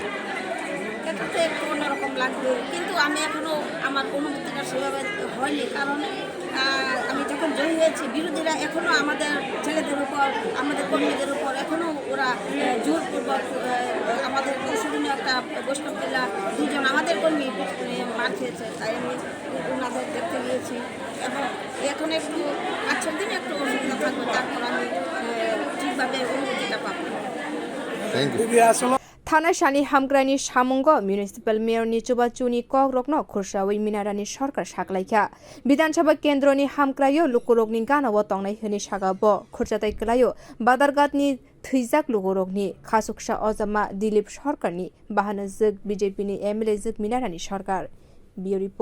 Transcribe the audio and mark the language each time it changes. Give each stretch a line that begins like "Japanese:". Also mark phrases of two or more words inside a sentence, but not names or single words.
Bangla: এটাতে একটু অন্যরকম লাগবে, কিন্তু আমি এখনও আমার অনুভূতিটা সেভাবে হয়নি, কারণ আমি যখন জয়ী হয়েছি বিরোধীরা এখনও আমাদের ছেলেদের উপর আমাদের কর্মীদের উপর এখনও ওরা জোরপূর্বক আমাদের সংশোধনীয় একটা বৈষ্ণব জেলা 2 জন আমাদের কর্মী মার খেয়েছে, তাই আমি ওনাদের দেখতে গিয়েছি এবং এখন একটু 5-6 দিন একটু অসুবিধা থাকবে, তারপর আমি ঠিকভাবে অনুভূতিটা পাবো।
English: thank you.
Kok Borok: थाना सानि हामग्रानि सामुंग म्युनिसिपल मेयरनि चुबाचुनि ककरकनो खुरसावै मिनारानि सरकार साकलाइखा विधानसभा केन्द्रनि हामग्रायो लुकुरकनि गानाव तंनाय होनि सागाब खुरजाताय कलायो बादारगादनि थैजाक लुकुरकनि खासुकसा अजमा दिलीप सरकारनि बाहानो जुग बीजेपीनि एमएलए जुग मिनारानि सरकार।